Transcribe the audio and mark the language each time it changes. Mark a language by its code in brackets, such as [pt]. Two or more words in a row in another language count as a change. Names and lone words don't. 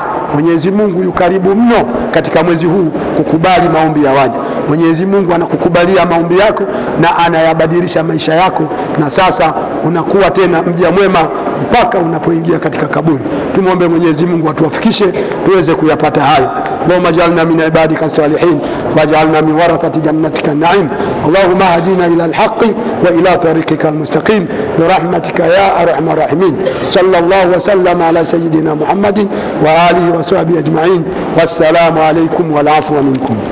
[sw] Mwenyezi Mungu yu karibu mno katika mwezi huu kukubali maombi ya waja. Mwenyezi Mungu anakukubalia maombi yako na anayabadilisha maisha yako, na sasa unakuwa tena mja mwema mpaka unapoingia katika kaburi. Tumuombe Mwenyezi Mungu atuwafikishe tuweze kuyapata hayo. [ar] اللهم اجعلنا من عبادك الصالحين واجعلنا من ورثة جنتك النعيم. اللهم اهدنا إلى الحق وإلى طريقك المستقيم برحمتك يا أرحم الراحمين. صلى الله وسلم على سيدنا محمد وآله وصحبه أجمعين. والسلام عليكم والعفو منكم.